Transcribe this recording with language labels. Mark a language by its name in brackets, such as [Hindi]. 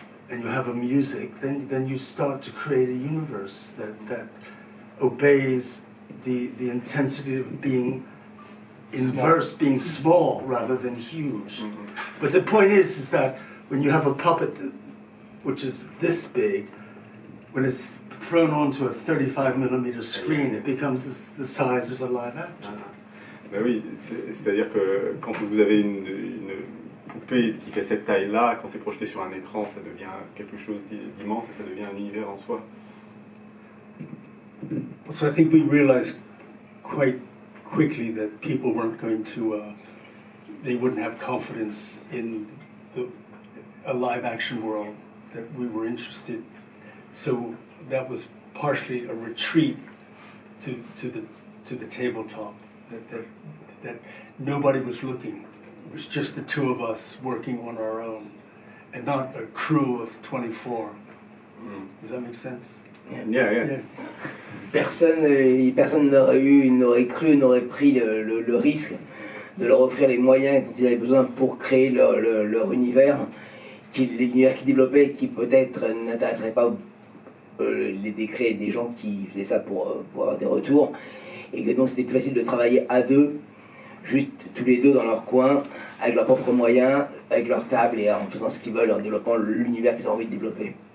[English] you have a music, then you start to create a universe that obeys the intensity of being inverse, being small rather than huge. But the point is that when you have a puppet which is this big, when it's thrown onto a 35mm screen, it becomes the size of a live actor. [French] Ben oui, c'est-à-dire que quand vous avez une poupée qui fait cette taille-là, quand c'est projeté sur un écran, ça devient quelque chose d'immense et ça devient un univers en soi. [English] So I think we realized quite quickly that people weren't going to, they wouldn't have confidence in a live action world, that we were interested. So that was partially a retreat to the tabletop, that nobody was looking. It was just the two of us working on our own, and not a crew of 24. Does that make sense? Yeah. [French] Personne n'aurait cru, n'aurait pris le risque de leur offrir les moyens dont ils avaient besoin pour créer leur univers, l'univers qu'ils développaient, qui peut-être n'intéresserait pas les décrets des gens qui faisaient ça pour avoir des retours, et que donc c'était plus facile de travailler à deux, juste tous les deux dans leur coin, avec leurs propres moyens, avec leur table et en faisant ce qu'ils veulent, en développant l'univers qu'ils ont envie de développer.